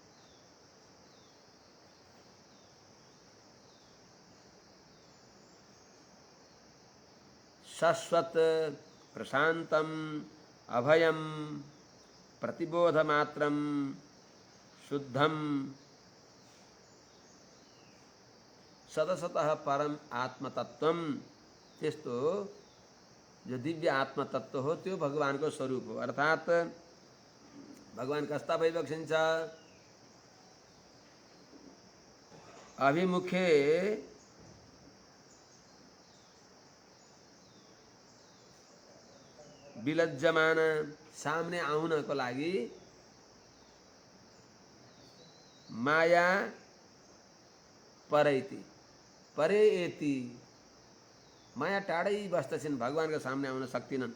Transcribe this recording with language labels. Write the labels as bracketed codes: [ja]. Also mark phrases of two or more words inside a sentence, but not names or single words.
[sa] शाश्वत प्रशांतम अभयम प्रतिबोधमात्रम शुद्धम सदसतः परम आत्मतत्वम। [ne] त्यस्तो जो दिव्य आत्मतत्व हो त्यो भगवान को स्वरूप हो। अर्थात भगवान कस्ता भइबक्सिन्छ? [sa] अभिमुखे विलज्जमान, [ne] सामने आउनको लागि माया परैति परेति, माया टाढै बस्दछन्, भगवानको सामने आउन सक्दिनन्।